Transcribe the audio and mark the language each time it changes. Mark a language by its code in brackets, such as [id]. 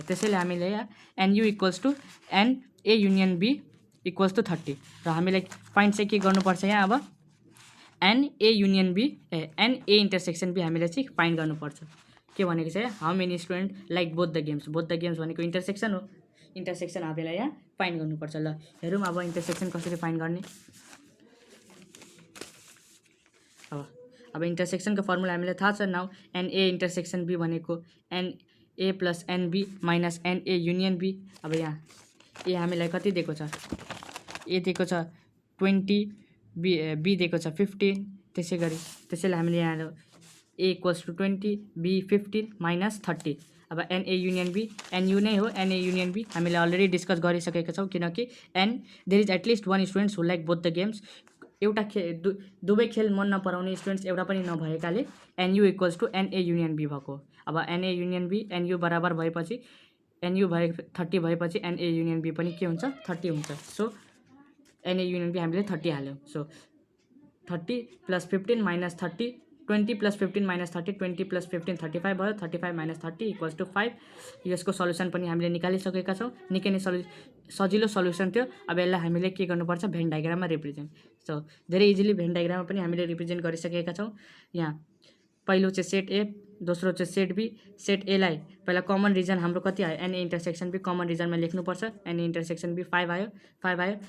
[ne] त्यसैले हामीले यहाँ NU equals to NA union be equals to 30 र हामीलाई फाइन्ड चाहिँ के गर्नुपर्छ यहाँ अब NA union be NA intersection be हामीले चाहिँ फाइन्ड गर्नुपर्छ। के भनेको छ [en] how many student like both the games [ne] भनेको इन्टरसेक्सन हो, इन्टरसेक्सन हामीलाई यहाँ फाइन्ड गर्नुपर्छ। ल हेरौँ अब इन्टरसेक्सन कसरी फाइन्ड गर्ने। अब इन्टरसेक्सनको फर्मुला हामीलाई थाहा छ। नाउ एनए इन्टरसेक्सन बी भनेको NA plus NB minus NA union be. अब यहाँ ए हामीलाई कति दिएको छ, ए दिएको छ 20, बी दिएको छ 15। त्यसैले हामीले यहाँ ए इक्वल्स टु 20, बी 15 माइनस 30। अब एनए युनियन बी एनयु नै हो, एनए युनियन बी हामीले अलरेडी डिस्कस गरिसकेका छौँ, किनकि [en] There is at least one students who like both the games. [ne] एउटा दुवै खेल मन नपराउने स्टुडेन्ट्स एउटा पनि नभएकाले NU equals to NA union be भएको। अब एनए युनियन बी एनयु बराबर भएपछि एनयु 30 भएपछि एनए युनियन बी पनि के हुन्छ 30 हुन्छ। सो एनए युनियन बी हामीले 30 हाल्यौँ। So 30 plus 15 minus 30, 20 plus 15 minus 30, 20 plus 15 35 भयो, 35 माइनस 30 इक्वल्स टु 5। यसको सल्युसन पनि हामीले निकालिसकेका छौँ, निकै नै सजिलो सल्युसन थियो। अब यसलाई हामीले के गर्नुपर्छ भेन डायग्राममा रिप्रेजेन्ट। सो धेरै इजिली भेन डायग्राममा पनि हामीले रिप्रेजेन्ट गरिसकेका छौँ। यहाँ पहिलो चाहिँ सेट ए, दोस्रो चाहिँ सेट बी। सेट एलाई पहिला कमन रिजन हाम्रो कति आयो एनए इन्टरसेक्सन बी कमन रिजनमा लेख्नुपर्छ। एनए इन्टरसेक्सन बी 5 आयो, 5 आयो।